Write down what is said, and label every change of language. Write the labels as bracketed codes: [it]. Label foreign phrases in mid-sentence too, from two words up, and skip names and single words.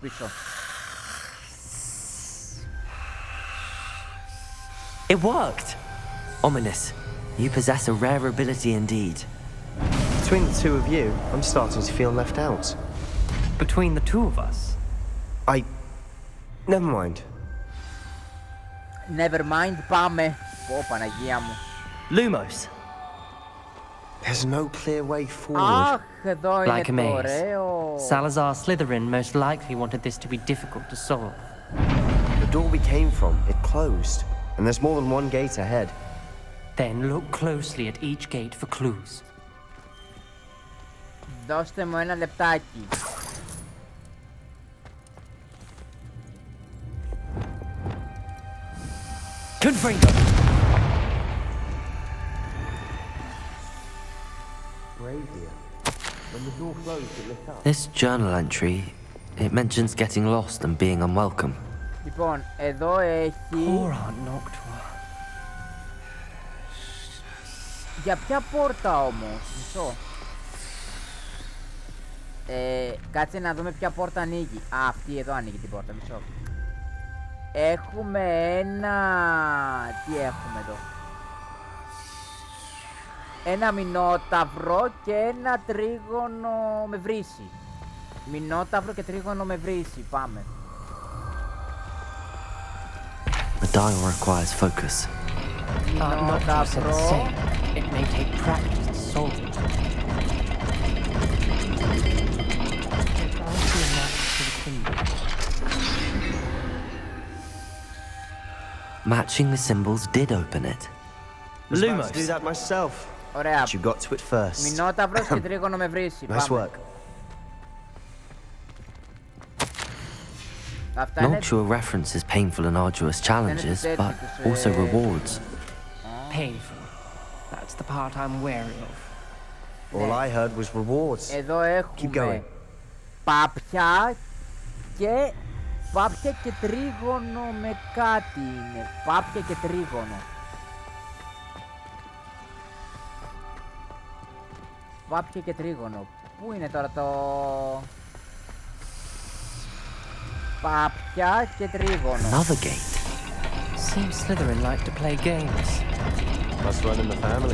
[en] It worked! Ominous, you possess a rare ability indeed. Between the two of you, I'm starting to feel left out. Between the two of us? Never mind. Never mind, [el] πάμε. Πω, Παναγία μου. [en] Lumos. There's no clear way forward. [el] Αχ, εδώ [en] Like a [el] είναι το [en] maze. [el] ωραίο. [en] Salazar Slytherin most likely wanted this to be difficult to solve. The door we came from, it closed. And there's more than one gate ahead. Then look closely at each gate for clues. [el] Δώστε μου ένα λεπτάκι. [en] Confringo! Brazier. This journal entry, it mentions getting lost and being unwelcome. [el] Λοιπόν, εδώ έχει... [en] Poor Aunt Noctua. [el] Για ποια πόρτα όμως, μισό. Κάτσε να δούμε ποια πόρτα ανοίγει. Α, αυτή εδώ ανοίγει την πόρτα, μισό. Έχουμε ένα... Τι έχουμε εδώ? Ένα μηνόταυρο και ένα τρίγωνο με βρύση. Μηνόταυρο και τρίγωνο με βρύση, πάμε. [en] The dial requires focus. Noctua said the same. It may take practice to solve it. Matching the symbols did open it. I was about to do that myself. [el] Ωραία. [en] But you got to it first. [el] Μηνόταυρος και τρίγωνο με βρύση. [en] Nice [el] Πάμε. [en] work. Noctua references painful and arduous challenges, but also rewards. Painful. That's the part I'm wary of. All I heard was rewards. [el] Εδώ [en] Keep going. [el] έχουμε πάπια και τρίγωνο με κάτι είναι. Πάπια και τρίγωνο. Πάπια και τρίγωνο. Πού είναι τώρα το... Πάπια και τρίγωνο. [en] Another gate. Seems Slytherin like to play games. Must run in the family.